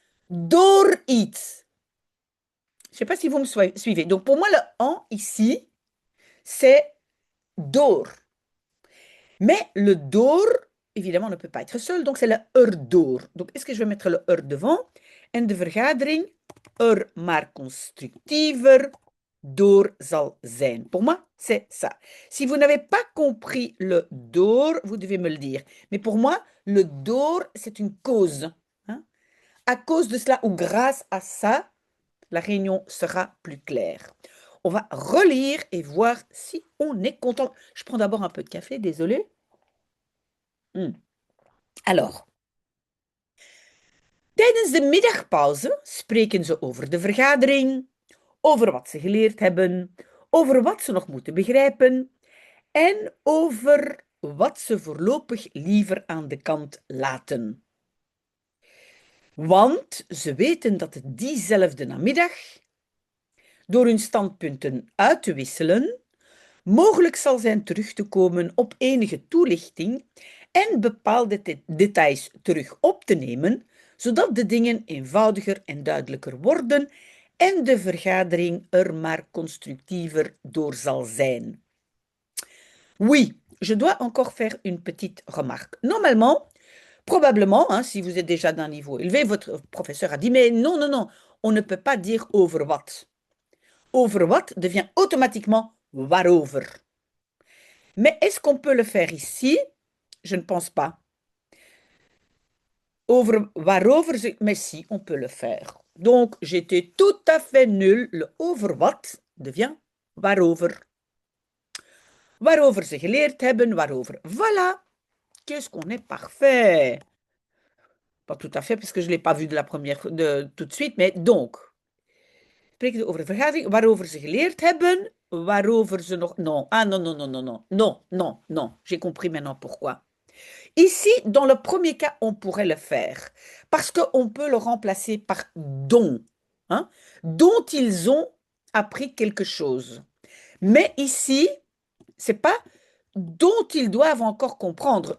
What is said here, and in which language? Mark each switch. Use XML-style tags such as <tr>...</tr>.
<nl>Door iets.</nl> <fr>Je ne sais pas si vous me suivez. Donc pour moi, le en ici, c'est door. Mais le door, évidemment, ne peut pas être seul, donc c'est le erdoor. Donc est-ce que je vais mettre le er devant?</fr> <nl>En de vergadering, maar constructiever door zal zijn.</nl> <fr>Pour moi, c'est ça. Si vous n'avez pas compris le door, vous devez me le dire. Mais pour moi, le door, c'est une cause, hein. À cause de cela ou grâce à ça, la réunion sera plus claire. On va relire et voir si on est content. Je prends d'abord un peu de café, désolé.</fr> <nl>Alors, tijdens de middagpauze spreken ze over de vergadering, over wat ze geleerd hebben, over wat ze nog moeten begrijpen en over wat ze voorlopig liever aan de kant laten. Want ze weten dat het diezelfde namiddag, door hun standpunten uit te wisselen, mogelijk zal zijn terug te komen op enige toelichting en bepaalde details terug op te nemen, zodat de dingen eenvoudiger en duidelijker worden en de vergadering er maar constructiever door zal zijn.</nl> <fr>Oui, je dois encore faire une petite remarque. Normalement, probablement, hein, si vous êtes déjà d'un niveau élevé, votre professeur a dit, mais non, non, non, on ne peut pas dire</fr> <nl>over wat. Over wat</nl> <fr>devient automatiquement waarover. Mais est-ce qu'on peut le faire ici? Je ne pense pas. Waarover, mais si, on peut le faire. Donc, j'étais tout à fait nul. Le over wat devient waarover.</fr> <nl>Waarover ze geleerd hebben, waarover.</nl> <fr>Voilà. Qu'est-ce qu'on est parfait. Pas tout à fait, parce que je ne l'ai pas vu tout de suite, mais donc.</fr> <nl>Spreken over de vergadering, waarover ze geleerd hebben, waarover ze nog...</nl> <fr>Non, ah non, non, non, non, non, non, non, non. J'ai compris maintenant pourquoi. Ici, dans le premier cas, on pourrait le faire, parce qu'on peut le remplacer par dont, hein, dont ils ont appris quelque chose. Mais ici, c'est pas dont ils doivent encore comprendre.</fr>